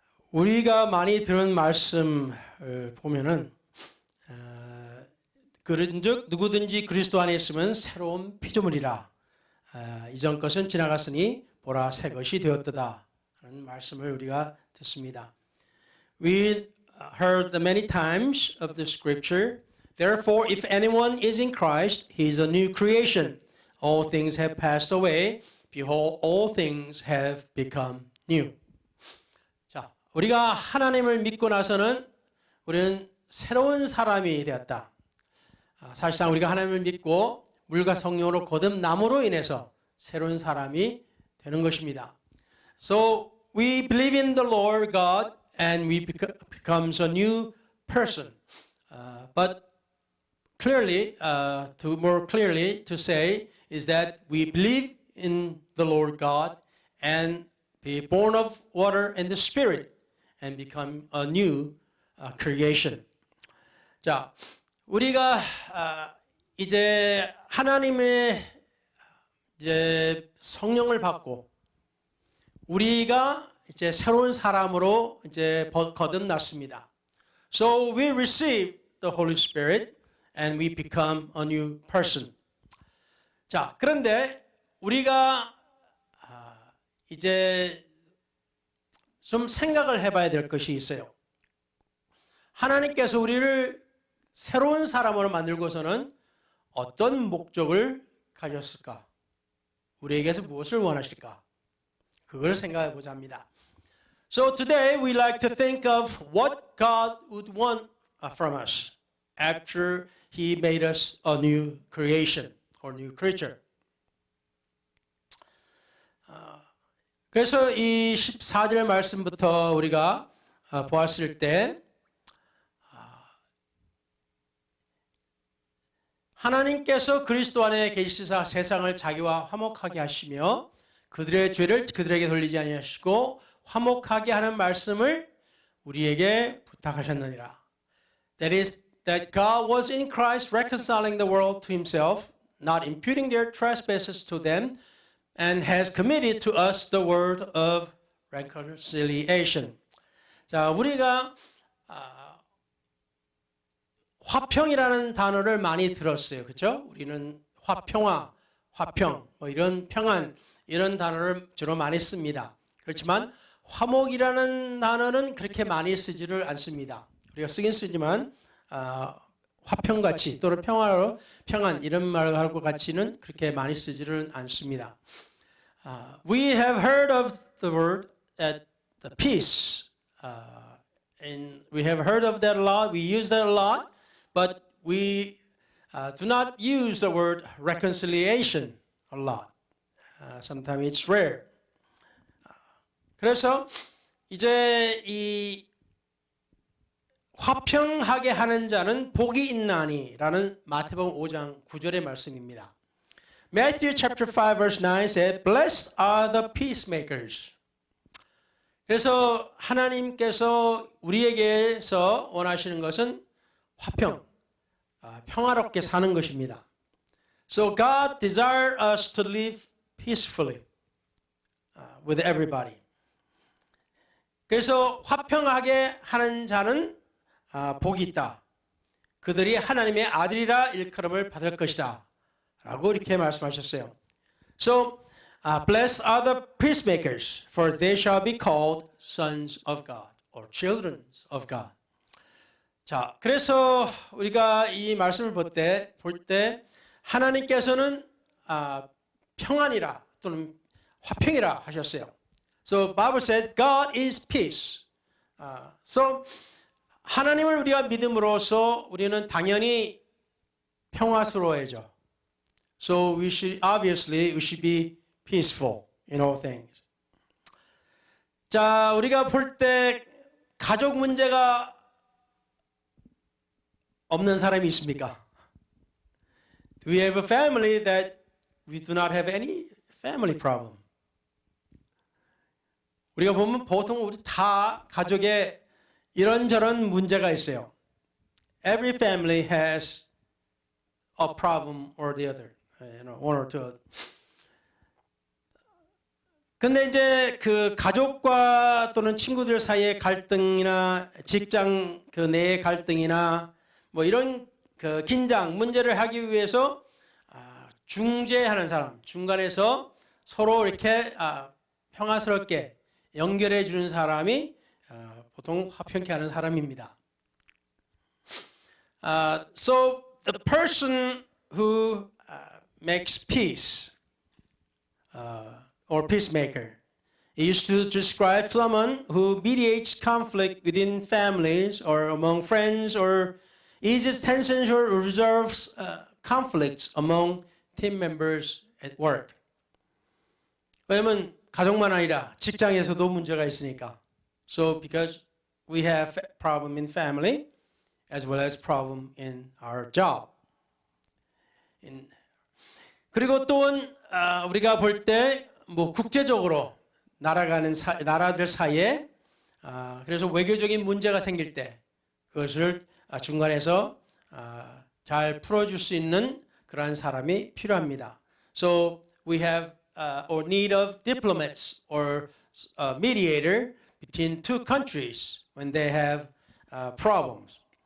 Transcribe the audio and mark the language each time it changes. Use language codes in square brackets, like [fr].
[ko] 우리가 많이 들은 말씀을 보면은 그런즉 누구든지 그리스도 안에 있으면 새로운 피조물이라. 이전 것은 지나갔으니 보라 새 것이 되었도다 하는 말씀을 우리가 듣습니다. [en] We heard many times of the scripture. Therefore, if anyone is in Christ, he is a new creation. All things have passed away. Behold, all things have become new. [ko] 자, 우리가 하나님을 믿고 나서는 우리는 새로운 사람이 되었다. 사실상 우리가 하나님을 믿고 물과 성령으로 거듭남으로 인해서 새로운 사람이 되는 것입니다. [en] So we believe in the Lord God and we becomes a new person. But clearly, more clearly to say is that we believe in the Lord God and be born of water and the Spirit and become a new creation. [ko] 자, 우리가 이제 하나님의 이제 성령을 받고 우리가 이제 새로운 사람으로 이제 거듭났습니다. [en] So we receive the Holy Spirit and we become a new person. [ko] 자, 그런데 우리가 이제 좀 생각을 해봐야 될 것이 있어요. 하나님께서 우리를 새로운 사람으로 만들고서는 어떤 목적을 가졌을까? 우리에게서 무엇을 원하실까? 그걸 생각해 보자 합니다. [en] So today we like to think of what God would want from us after He made us a new creation or new creature. [ko] 그래서 이 14절 말씀부터 우리가 보았을 때 하나님께서 그리스도 안에 계시사 세상을 자기와 화목하게 하시며 그들의 죄를 그들에게 돌리지 아니하시고 화목하게 하는 말씀을 우리에게 부탁하셨느니라. [en] That is, that God was in Christ reconciling the world to himself, not imputing their trespasses to them, and has committed to us the word of reconciliation. [ko] 자, 우리가 화평이라는 단어를 많이 들었어요. 그렇죠? 우리는 화평화, 화평, 뭐 이런 평안 이런 단어를 주로 많이 씁니다. 그렇지만 화목이라는 단어는 그렇게 많이 쓰지를 않습니다. 우리가 쓰긴 쓰지만 화평같이 또는 평화로 평안 이런 말과 같이는 그렇게 많이 쓰지를 않습니다. [en] We have heard of the word at the peace, and we have heard of that a lot. We use that a lot, but we do not use the word reconciliation a lot. Sometimes it's rare. [ko] 그래서 이제 이 화평하게 하는 자는 복이 있나니라는 마태복음 5장 9절의 말씀입니다. [en] Matthew chapter 5 verse 9 said, "Blessed are the peacemakers." [ko] 그래서 하나님께서 우리에게서 원하시는 것은 화평, 평화롭게 사는 것입니다. [en] So God desires us to live peacefully with everybody. [ko] 그래서 화평하게 하는 자는 복이 있다. 그들이 하나님의 아들이라 일컬음을 받을 것이다. 라고 이렇게 말씀하셨어요. [en] So, blessed are the peacemakers, for they shall be called sons of God, or children of God. [ko] 자, 그래서 우리가 이 말씀을 볼 때 하나님께서는 평안이라 또는 화평이라 하셨어요. [en] So Bible said God is peace. [ko] So 하나님을 우리가 믿음으로써 우리는 당연히 평화스러워야죠. [en] So we should be peaceful in all things. [ko] 자, 우리가 볼 때 가족 문제가 없는 사람이 있습니까? [en] Do we have a family that we do not have any family problem? [ko] 우리가 보면 보통 우리 다 가족에 이런저런 문제가 있어요. [en] Every family has a problem or the other, one or two. [ko] 근데 이제 그 가족과 또는 친구들 사이의 갈등이나 직장 그 내의 갈등이나 뭐 이런 그 긴장 문제를 하기 위해서 중재하는 사람, 중간에서 서로 이렇게 평화스럽게 연결해 주는 사람이 보통 화평케 하는 사람입니다. [en] So the person who makes peace or peacemaker used to describe someone who mediates conflict within families or among friends or eases tensions or resolves conflicts among team members at work. [ko] 왜냐면 가족만 아니라 직장에서도 문제가 있으니까. [en] So because we have problem in family as well as problem in our job. [ko] 그리고 또한 우리가 볼 때 뭐 국제적으로 나라들 사이에 그래서 외교적인 문제가 생길 때 그것을 중간에서 잘 풀어줄 수 있는 그러한 사람이 필요합니다. [en] So we have or need of diplomats or mediator between two countries when they have problems.